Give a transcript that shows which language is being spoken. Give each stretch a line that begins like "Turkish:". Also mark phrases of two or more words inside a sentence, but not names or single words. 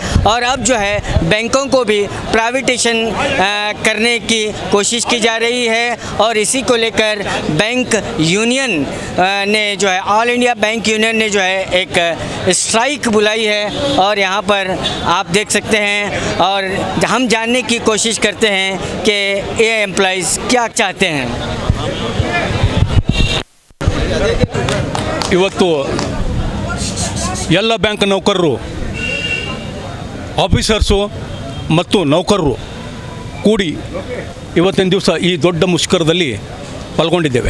Hindi: और अब जो है बैंकों को भी प्राइवेटेशन करने की कोशिश की जा रही है और इसी को लेकर
English: bank union
Hindi: ने जो है ऑल इंडिया बैंक यूनियन ने जो है एक स्ट्राइक बुलाई है और यहाँ पर आप देख सकते हैं और हम जानने की कोशिश करते हैं कि ये एम्प्लॉइज़ क्या चाहते हैं।
Kannada: ಇವತ್ತು ಎಲ್ಲ ಬ್ಯಾಂಕ್ ನೌಕರರು, ಆಫೀಸರ್ಸು ಮತ್ತು ನೌಕರರು ಕೂಡಿ ಇವತ್ತಿನ ದಿವಸ ಈ ದೊಡ್ಡ ಮುಷ್ಕರದಲ್ಲಿ ಪಾಲ್ಗೊಂಡಿದ್ದೇವೆ।